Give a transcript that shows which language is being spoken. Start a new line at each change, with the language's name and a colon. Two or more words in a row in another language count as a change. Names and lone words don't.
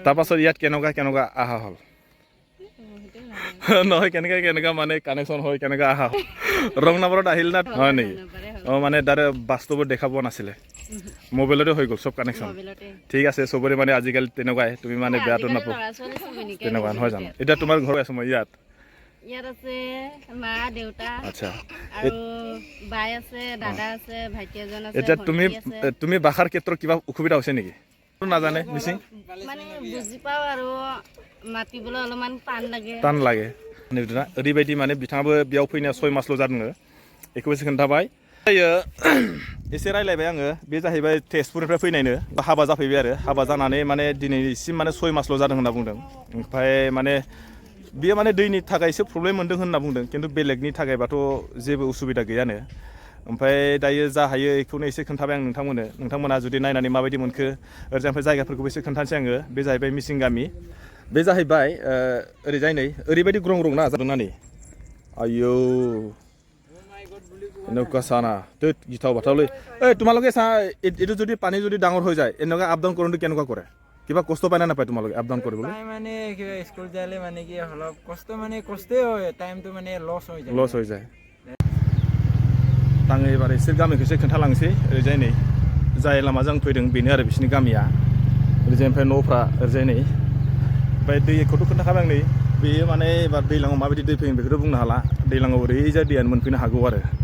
Assamese: তাৰপাছত ইয়াত কেনেকুৱা আহা হ'ল নহয় কেনেকুৱা মানে কানেকশ্যন হয় কেনেকুৱা আহা হ'ল ৰং নাম্বাৰত আহিল না হয় নেকি মানে তাৰে বাস্তৱত দেখা পোৱা নাছিলে মোবাইলতে হৈ গ'ল চব কানেকশ্যন ঠিক আছে চবৰে মানে আজিকালি তেনেকুৱাই তুমি মানে বেয়াটো নাপাওঁ তেনেকুৱা নহয় জানো এতিয়া তোমাৰ ঘৰ আছো মই ইয়াত আছে মা দেউতা আচ্ছা আৰু বাই আছে দাদা আছে ভাইটি এজন আছে এতিয়া তুমি ভাষাৰ ক্ষেত্ৰত কিবা অসুবিধা হৈছে নেকি নাজানে মিচিং মানে বুজি পাওঁ আৰু মাতিবলৈ অলপমান টান লাগে
Bodo: ओरैबायदि माने बिथाङाबो बेयाव फैनाया 6 मासल' जादों बेखौबो एसे खोन्थाबाय एसे रायलायबाय आङो बे जाहैबाय तेजपुरनिफ्राय फैनायनो हाबा जाफैबाय आरो हाबा जानानै माने दिनैसिम माने 6 मासल' जादों होनना बुंदों ओमफ्राय माने बियो माने दैनि थाखाय एसे प्रब्लेम मोनदों होनना बुंदों खिन्थु बेलेगनि थाखायबाथ' जेबो उसुबिदा गैयानो ओमफ्राय दायो जा हायो बेखौनो एसे खोन्थाबाय आं नोंथांमोना जुदि नायनानै माबायदि मोनखो ओरैजाय जायगाफोरखौबो एसे खोन्थानोसै आङो बे जाहैबाय मिसिं गामि बे जाहैबाय ओरैजाय नै ओरैबायदि ग्रं ग्रं ना जादोंना नै आयौ
Assamese: এনেকুৱা চানা তই গিঠাও বাঠাওলৈ তোমালোকে চা এইটো যদি পানী যদি ডাঙৰ হৈ যায় এনেকুৱা
English: up down
Assamese: কৰোঁতে কেনেকুৱা কৰে কিবা কষ্ট পায় না নাপায় তোমালোকে
English: up down
Assamese: কৰিবলৈ মানে কিবা স্কুল যালে মানে কি অলপ কষ্টই হয় টাইমটো মানে লছ হৈ যায়
Bodo: आङो एबार एसे गामिखौ एसे खोन्थालांसै ओरैजाय नै जाय लामाजों फैदों बेनो आरो बिसिनि गामिया ओरैजाय ओमफ्राय न'फ्रा ओरैजाय नै ओमफ्राय दैखौथ' खोन्थाखाबाय आं नै बेयो माने एबार दैज्लाङाव माबायदि दै फैगोन बेखौथ' बुंनो हाला दैज्लाङाव ओरैजाय दैयानो मोनफैनो हागौ आरो